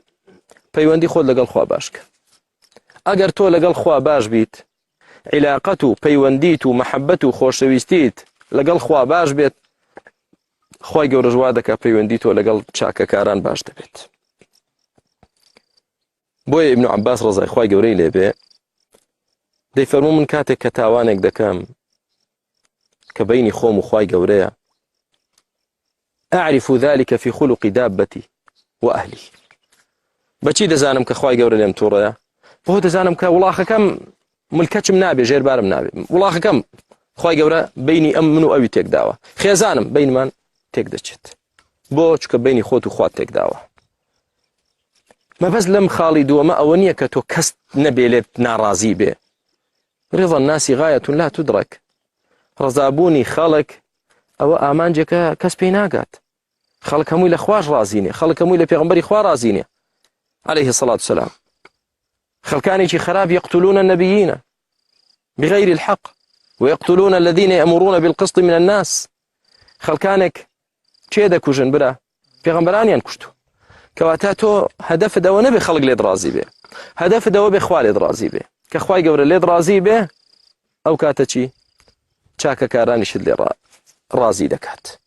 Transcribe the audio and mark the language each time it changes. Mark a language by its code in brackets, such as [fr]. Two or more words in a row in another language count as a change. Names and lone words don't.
[ckb] پەیوەندی خۆت لەگەڵ خوا باش کە. ئەگەر تۆ لەگەڵ خوا باش بیت، علاقەت و پەیوەندیت و مەحەبەت و خۆشەویستیت لەگەڵ خوا باش بێت، خوای گەورە وا دەکات پەیوەندی تۆ لەگەڵ چاکەکاران باش دەبێت. بۆیە ئیبن عەباس ڕەزای خوای گەورەی لێبێ دەیفەرموو من کاتێک کە تاوانێک دەکەم کە بینی خۆم و خوای گەورەیە، [ar] أعرف ذلك في خلق دابتي وأهلي. [ckb] بەچی دەزانم کە خوای گەورە لێم تووڕەیە؟ بۆ دەزانم کە وڵاخەکەم ملکەچم نابێ، ژێربارم نابێ. وڵاخەکەم خوای گەورە بینی ئەم من و ئەوی تێک داوە، خێزانم بینمان تێک دەچێت. بۆ چکە بینی خۆت و خوات تێک داوە. مەبەست لەم خاڵی دووەمە ئەوە نییە کە تۆ کەس نەبێ لێت ناڕازی بێ. [ar] رضا الناس غاية لا تدرك. [ckb] ڕزابوونی خەڵک ئەوە ئامانجێکە کەس پێی ناگات. خەڵک هەمووی لە خوش ڕازی نیە، خەڵک هەمووی لە پێغەمبەری خوا ڕازی نیە [ar] عليه الصلاة والسلام. [ckb] خەڵکانێکی خراپ [ar] يقتلون النبيين بغير الحق ويقتلون الذين يأمرون بالقسط من الناس. [ckb] خەڵکانێک چێ دەکوژن برا؟ پێغەمبەرانیان کوشتو. کەواتە تۆ هەدەفت ئەوە نەبێ خەڵک لێت ڕازی بێ، هەدەفت ئەوە بێ خوا لێت ڕازی بێ. کە خوای گەورە لێت ڕازی بێ، ئەو کاتە چی؟ چاکەکارانیشت لێ ڕازی دەکات.